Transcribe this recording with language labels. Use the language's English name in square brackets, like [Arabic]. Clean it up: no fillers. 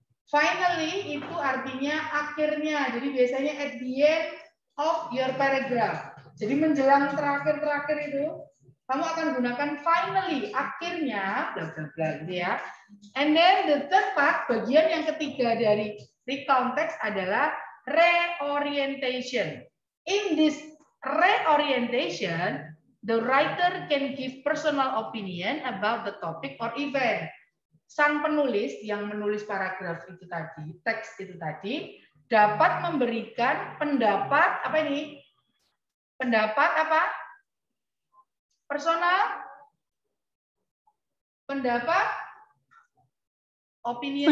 [Indonesian] Finally itu artinya akhirnya. Jadi biasanya [English] at the end of your paragraph. [Indonesian] Jadi menjelang terakhir itu, kamu akan gunakan finally, akhirnya, bla bla bla gitu ya. [English] And then the third part, [Indonesian] bagian yang ketiga dari recount text adalah reorientation. [English] In this reorientation, the writer can give personal opinion about the topic or event. [Indonesian] Sang penulis yang menulis paragraf itu tadi, teks itu tadi, dapat memberikan pendapat apa ini? Pendapat apa? Personal? Pendapat? Opinion?